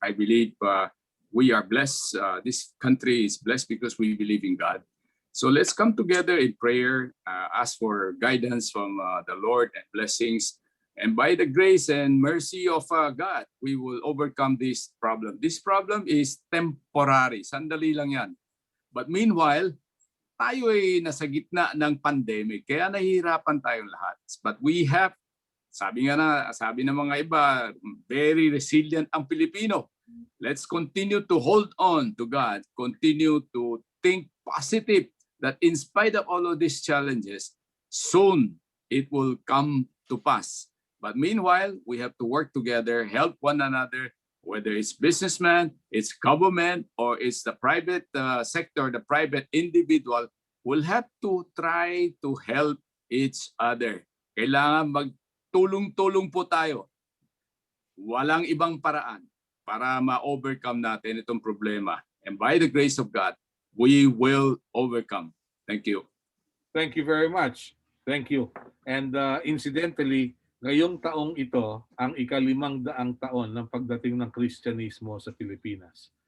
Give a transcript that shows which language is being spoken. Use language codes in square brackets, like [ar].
[en] I believe we are blessed. This country is blessed because we believe in God. So let's come together in prayer, ask for guidance from the Lord and blessings. And by the grace and mercy of God, we will overcome this problem. This problem is temporary. [tl] Sandali lang yan. [en] But meanwhile, [tl] tayo ay nasa gitna ng pandemic. Kaya nahihirapan tayong lahat. [en] But we have, [tl] sabi ng mga iba, [en] very resilient [tl] ang Pilipino. [en] Let's continue to hold on to God. Continue to think positive that in spite of all of these challenges, soon it will come to pass. But meanwhile, we have to work together, help one another, whether it's businessman, it's government, or it's the private sector, the private individual, will have to try to help each other. [tl] Kailangan magtulong-tulong po tayo. Walang ibang paraan para ma-overcome natin itong problema. [en] And by the grace of God, we will overcome. Thank you. Thank you very much. Thank you. And incidentally, [tl] ngayong taong ito ang ika-500 taon ng pagdating ng Kristyanismo sa Pilipinas.